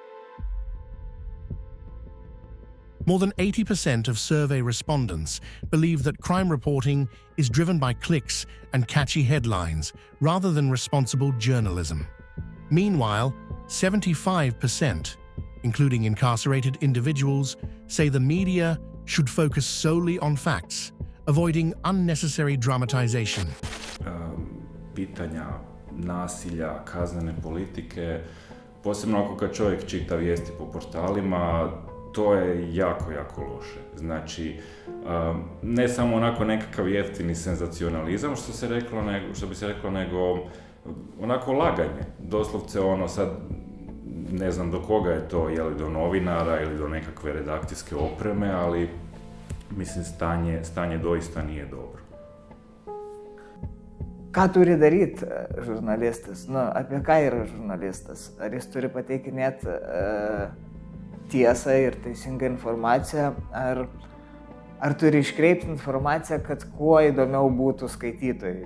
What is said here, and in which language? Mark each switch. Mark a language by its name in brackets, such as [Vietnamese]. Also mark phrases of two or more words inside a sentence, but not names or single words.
[English] More than 80% of survey respondents believe that crime reporting is driven by clicks and catchy headlines rather than responsible journalism. Meanwhile, 75%, including incarcerated individuals, say the media should focus solely on facts, avoiding unnecessary dramatization. [Croatian] Pitanja nasilja, kaznene politike, posebno ako kad čovjek čita vijesti po portalima, to je jako loše. Znači, ne samo onako nekakav jeftini senzacionalizam, što bi se reklo, nego onako laganje. Doslovce sad, ne znam do koga je to, je li do novinara ili do nekakve redakcijske opreme, ali mislim stanje doista nije dobro. [Lithuanian] Ką turi daryti žurnalistas? Apie ką yra žurnalistas? Ar jis turi pateikinėti tiesą ir teisingą informaciją, ar turi iškreipti informaciją, kad kuo įdomiau būtų skaitytojai.